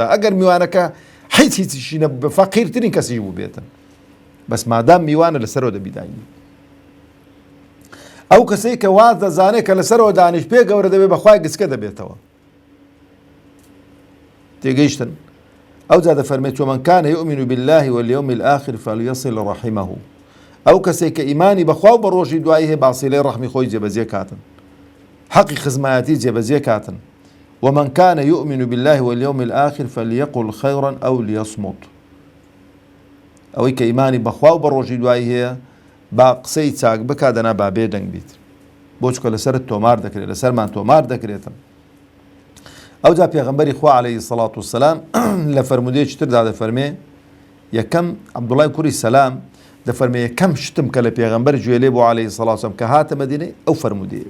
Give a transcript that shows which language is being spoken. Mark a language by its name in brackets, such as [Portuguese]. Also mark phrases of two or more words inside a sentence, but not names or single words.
[Central Kurdish] ئەگەر میوانەکە هیچی نە بە فەقیرترین کەسی بوو بێتن، بەس مادام میوانە لەسەرەوە دەبیداینی. ئەو کەسەی کە واز دەزانێت کە لەسەرەوە دانیش پێ گەورە دەبێت بەخوای گسکە دەبێتەوە. تێگەیشتن؟ ئەو جا دەفەرمێت [Arabic] ومن كان يؤمن بالله واليوم الآخر فليصل رحمه. [Central Kurdish] ئەو کەسێک کە ئیمانی بەخوا و بە ڕۆژی دوایی هەیە باسیلەی ڕەحمی خۆی جێبەجێ کاتن، حەقی خزمایەتی جێبەجێ کاتن. [Arabic] ومن كان يؤمن بالله واليوم الآخر فليقل خيرا أو ليصمت. [Central Kurdish] ئەوەی کە ئیمانی بەخوا و بە ڕۆژی دوایی هەیە با قسەی چاک بکات دەنا با بێدەنگ بیت، بۆ چکە لەسەرت تۆمار دەکرێت، لەسەرمان تۆمار دەکرێتن. ئەو جا پێغەمبەری خوا [Arabic] عەلەیهی سەڵات وسەلام [Central Kurdish] لە فەرمودەیەکی تردا دەفەرمێ یەکەم عەبدوڵای کوڕی سەلام دەفەرمێ یەکەم شتم کە لە پێغەمبەر گوێ لێ بۆ [Arabic] عەلەیهی سەڵات وسەلام [Central Kurdish] کە هاتە مەدینەی ئەو فەرمودەیە.